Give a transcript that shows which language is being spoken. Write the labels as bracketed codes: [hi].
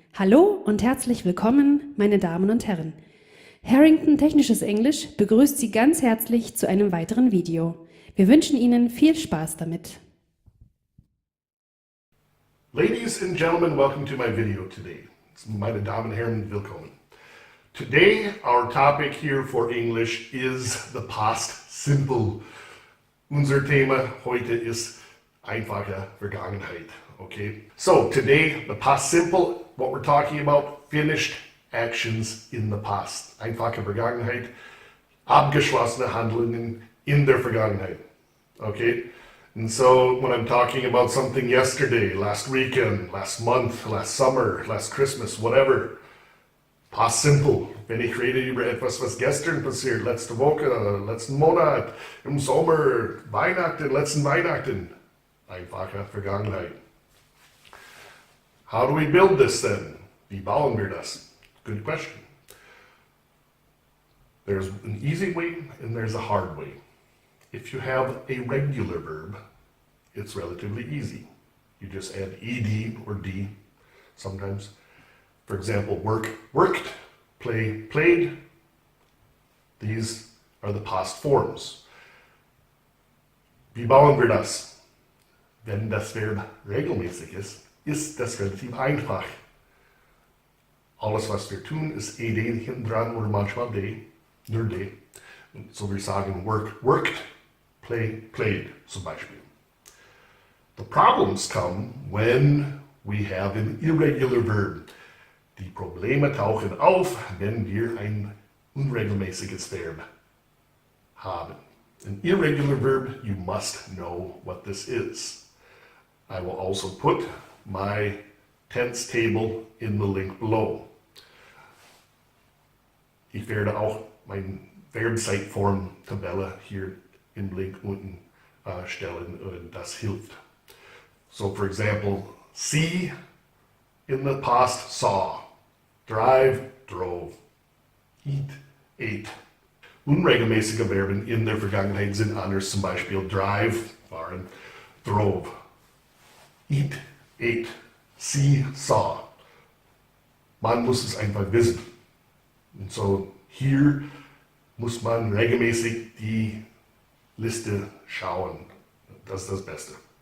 [de] Hallo und herzlich willkommen, meine Damen und Herren. Harrington Technisches Englisch begrüßt Sie ganz herzlich zu einem weiteren Video. Wir wünschen Ihnen viel Spaß damit. [en] Ladies and gentlemen, welcome to my video today. [de] Meine Damen und Herren, willkommen. [en] Today, our topic here for English is the past simple. [de] Unser Thema heute ist Einfache Vergangenheit. [en] Okay, so today, the past simple, what we're talking about, finished actions in the past. [de] Einfache Vergangenheit, abgeschlossene Handlungen in der Vergangenheit. [en] Okay, and so when I'm talking about something yesterday, last weekend, last month, last summer, last Christmas, whatever, past simple. [de] Wenn ich rede über etwas, was gestern passiert, letzte Woche, letzten Monat, im Sommer, Weihnachten, letzten Weihnachten, einfache Vergangenheit. [en] How do we build this then? [de] Wie bauen wir das? [en] Good question. There's an easy way and there's a hard way. If you have a regular verb, it's relatively easy. You just add ed or d sometimes. For example, work, worked, play, played. These are the past forms. [de] Wie bauen wir das? Wenn das Verb regelmäßig ist das relativ einfach. Alles, was wir tun, ist ed hinten dran oder manchmal d, nur d. So wir sagen [en] work, worked, play, played [de] zum Beispiel. [en] The problems come when we have an irregular verb. [de] Die Probleme tauchen auf, wenn wir ein unregelmäßiges Verb haben. [en] An irregular verb, you must know what this is. I will also put my tense table in the link below. [de] Ich werde auch meine Verbzeitform-Tabelle hier im Link unten stellen und das hilft. [en] So for example, see in the past saw, drive, drove, eat, ate. [de] Unregelmäßige Verben in der Vergangenheit sind anders, zum Beispiel drive, fahren, [en] drove, eat, ate, see, saw. [de] Man muss es einfach wissen. Und so hier muss man regelmäßig die Liste schauen. Das ist das Beste.